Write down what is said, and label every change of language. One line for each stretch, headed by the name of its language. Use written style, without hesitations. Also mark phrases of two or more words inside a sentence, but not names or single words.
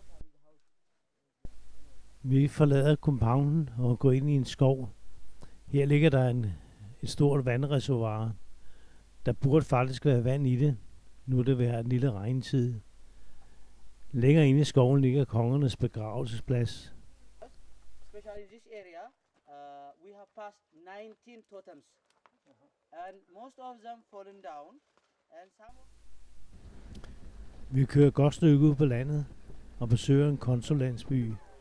Danish: Vi forlader compounden og går ind i en skov. Her ligger der et stort vandreservoir. Der burde faktisk være vand i det. Nu er det været en lille regntid. Længere inde i skoven ligger kongernes begravelsesplads.
English: Especially in this area, we have passed 19 totems, and most of them fallen down, and some.
Danish: Vi kører et godt stykke ud på landet og besøger en konsulandsby.